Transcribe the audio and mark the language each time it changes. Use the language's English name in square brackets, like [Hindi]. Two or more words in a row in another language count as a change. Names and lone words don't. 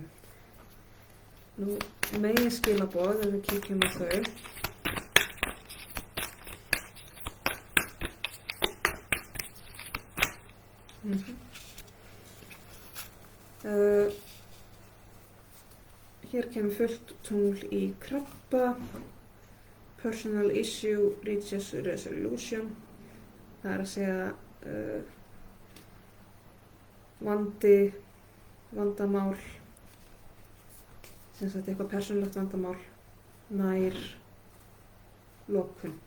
[Icelandic] Nú, meginskilaboð, ef við kíkjum á þau. Hér kemur fullt tungl í krabba, [English] personal issue reaches resolution, [Icelandic] það er að segja vandamál, sem sagt eitthvað persónulegt vandamál, nær lokun.